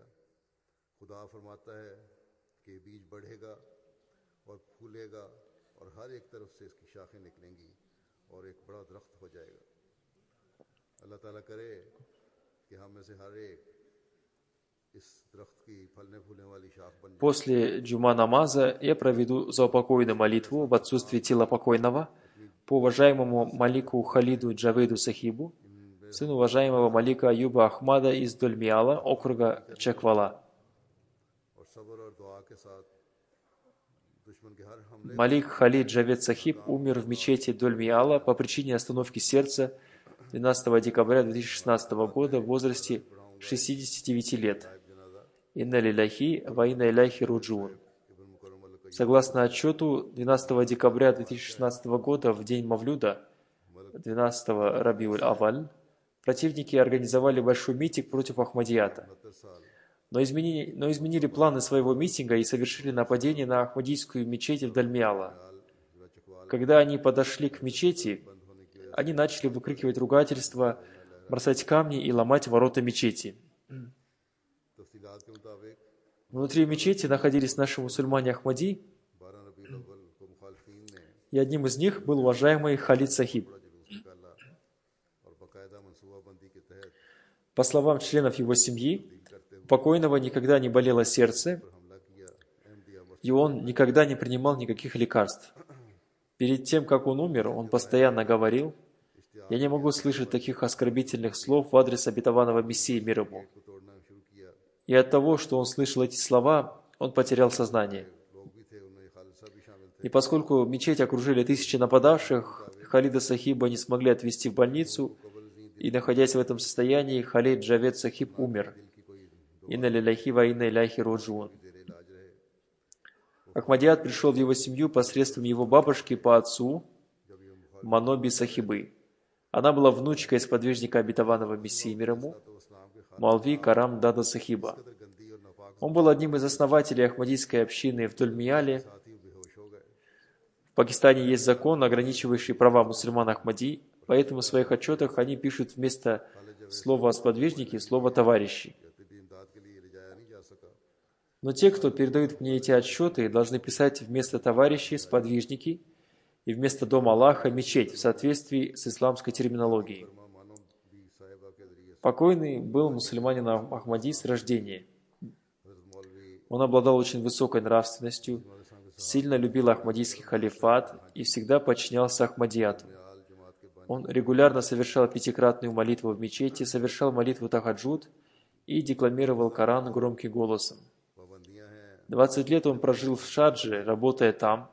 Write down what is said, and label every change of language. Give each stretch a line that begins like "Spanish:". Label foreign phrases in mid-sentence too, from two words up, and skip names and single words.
Urdu: خدا فرماتا ہے کہ یہ بیج بڑھے گا اور پھولے گا اور ہر ایک طرف سے اس کی شاخیں نکلیں گی اور ایک بڑا درخت ہو جائے گا. اللہ تعالیٰ کرے کہ ہم میں سے ہر ایک اس درخت کی پھلنے پھولنے والی شاخ بن جائے.
Russian: После джума намаза я проведу заупокойную молитву в отсутствии тела покойного по уважаемому Малику Халиду Джавейду Сахибу, сыну уважаемого Малика Аюба Ахмада из Дольмиала, округа Чаквала.
Urdu: اور صبر اور دعا کے ساتھ دشمن کے ہر حملے
Russian: Малик Халид Джавед Сахиб умер в мечети Дольмиала по причине остановки сердца 12 декабря 2016 года в возрасте 69 лет.
Arabic: إنا لله وإنا إليه راجعون.
Urdu: ابن مکرم القیم
Russian: Согласно отчету, 12 декабря 2016 года, в день Мавлюда, 12 Рабиуль Аваль, противники организовали большой митинг против Ахмадията,
Urdu: 69 سال
Russian: но изменили планы своего митинга и совершили нападение на Ахмадийскую мечеть в Дальмиала.
Urdu: جو چکوال
Russian: Когда они подошли к мечети, они начали выкрикивать ругательства, бросать камни и ломать ворота мечети.
Urdu: تفصیلات کے مطابق
Russian: Внутри мечети находились наши мусульмане Ахмади,
Urdu: 12 ربیع الاول کو مخالفین نے
Russian: и одним из них был уважаемый Халид Сахиб.
Urdu: بڑا جلوس نکالا اور باقاعدہ منصوبہ بندی کے تحت
Russian: По словам членов его семьи, у покойного никогда не болело сердце,
Urdu: حملہ کیا۔ احمدیہ مسجد
Russian: и он никогда не принимал никаких лекарств. Перед тем, как он умер, он постоянно говорил: «Я не могу слышать таких оскорбительных слов в адрес обетованного Мессии мир ему».
Urdu: کو توڑنا شروع کیا.
Russian: И от того, что он слышал эти слова, он потерял сознание.
Urdu: لوگ بھی تھے، ان میں خالد صاحب بھی شامل تھے.
Russian: И поскольку мечеть окружили тысячи нападавших, Халида Сахиба не смогли отвезти в больницу, и, находясь в этом состоянии, Халид Джавед Сахиб умер.
Arabic: إنا لله وإنا إليه راجعون.
Urdu: تیرے علاج رہے.
Russian: Ахмадият пришел в его семью посредством его бабушки по отцу Маноби Сахибы. Она была внучкой сподвижника обетованного Мессии мир ему,
Urdu: تو اسلام کے
Russian: Малви Карам Дада Сахиба.
Urdu: خاطر گندی اور ناپاک
Russian: Он был одним из основателей Ахмадийской общины в Дольмияле.
Urdu: ساتھی بے ہوش ہو گئے.
Russian: В Пакистане есть закон, ограничивающий права мусульман Ахмади, поэтому в своих отчетах они пишут вместо слова «сподвижники» слово «товарищи».
Urdu: طبی امداد کے لیے لے جایا نہیں جا سکا.
Russian: Но те, кто передают мне эти отчеты, должны писать вместо «товарищи» «сподвижники» и вместо «Дом Аллаха» «мечеть» в соответствии с исламской терминологией.
Urdu: مانو بھی صاحبہ کے ذریعے
Russian: Покойный был мусульманином Ахмади с рождения.
Urdu: حضرت مولوی
Russian: Он обладал очень высокой нравственностью, сильно любил Ахмадийский халифат и всегда подчинялся Ахмадияту. Он регулярно совершал пятикратную молитву в мечети, совершал молитву тахаджуд и декламировал Коран громким голосом. 20 лет он прожил в Шардже, работая там.